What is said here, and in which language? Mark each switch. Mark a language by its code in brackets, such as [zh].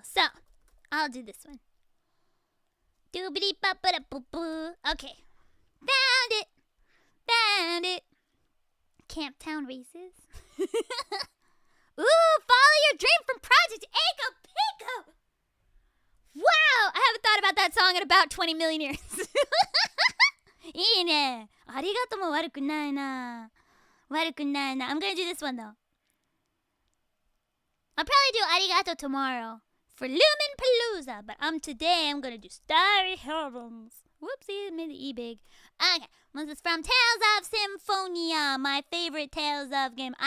[en] So, I'll do this one. Doobity-ba-ba-da-boo-boo. Okay. Found it. Camp Town races. Ooh, follow your dream from Project Echo Pico. Wow, I haven't thought about that song in about 20 million years. [ja] いいね。ありがとうも悪くないな。悪くないな。 [en] I'm gonna do this one though. I'll probably do arigato tomorrow for Luminpalooza, but today I'm gonna do Starry Heavens. Whoopsie, made the E big. Okay, this is from Tales of Symphonia, my favorite Tales of game.